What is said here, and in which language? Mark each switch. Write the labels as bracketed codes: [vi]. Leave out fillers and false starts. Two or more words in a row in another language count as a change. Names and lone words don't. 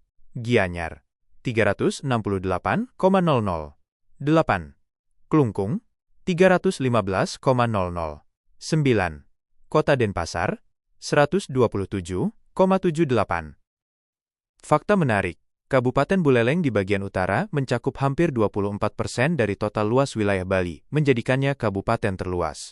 [id] Gianyar, 368,00. 8. Klungkung, 315,00. 9. Kota Denpasar, 127,78. Fakta menarik, Kabupaten Buleleng di bagian utara mencakup hampir 24% dari total luas wilayah Bali, menjadikannya kabupaten terluas.